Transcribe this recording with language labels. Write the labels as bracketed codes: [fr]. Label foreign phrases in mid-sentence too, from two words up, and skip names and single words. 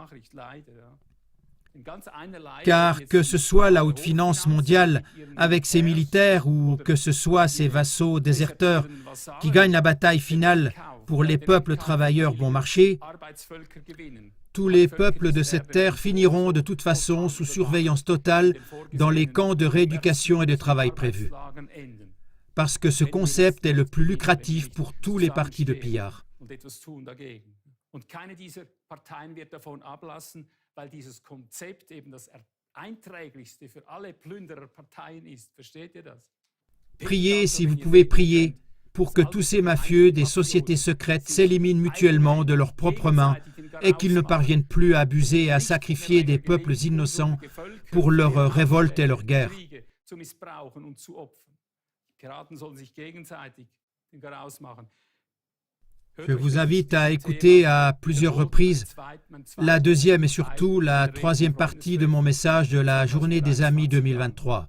[fr] Car que ce soit la haute finance mondiale avec ses militaires ou que ce soit ses vassaux déserteurs qui gagnent la bataille finale pour les peuples travailleurs bon marché, tous les peuples de cette terre finiront de toute façon sous surveillance totale dans les camps de rééducation et de travail prévus. Parce que ce concept est le plus lucratif pour tous les partis de pillards. [de] Und keine dieser Parteien wird davon ablassen, weil dieses Konzept eben das einträglichste für alle Plündererparteien ist. Versteht ihr das? [fr] Priez si vous pouvez prier pour que tous ces mafieux des sociétés secrètes s'éliminent mutuellement de leurs propres mains et qu'ils ne parviennent plus à abuser et à sacrifier des peuples innocents pour leurs révoltes et leurs guerres. Je vous invite à écouter à plusieurs reprises la deuxième et surtout la troisième partie de mon message de la Journée des Amis 2023.